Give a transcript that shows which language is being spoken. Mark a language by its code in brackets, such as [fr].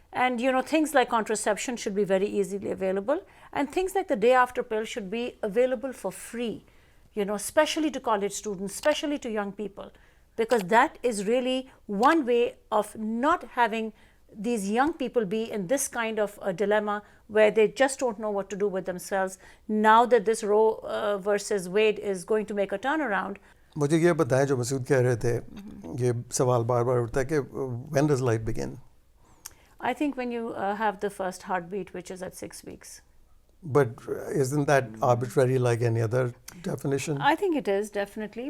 [en] And things like contraception should be very easily available, and things like the day after pill should be available for free, especially to college students, especially to young people, because that is really one way of not having these young people be in this kind of a dilemma where they just don't know what to do with themselves. Now that this Roe versus Wade is going to make a turnaround. [hi] मुझे ये बताएं, जो मसूद कह रहे थे, ये सवाल बार बार उठता है कि [en] when does life begin? I think when you have the first heartbeat, which is at 6 weeks. But isn't that arbitrary like any other definition? I think it is, definitely.